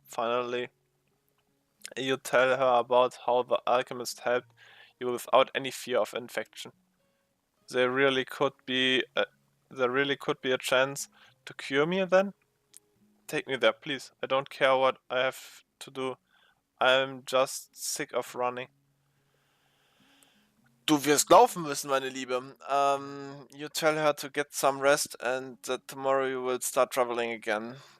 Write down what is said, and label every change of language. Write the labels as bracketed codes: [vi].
[en] Finally, you tell her about how the alchemist helped you without any fear of infection. There really could be a chance to cure me then? Take me there, please. I don't care what I have to do. I'm just sick of running. [de] Du wirst laufen müssen, meine Liebe. [en] You tell her to get some rest and that tomorrow you will start traveling again.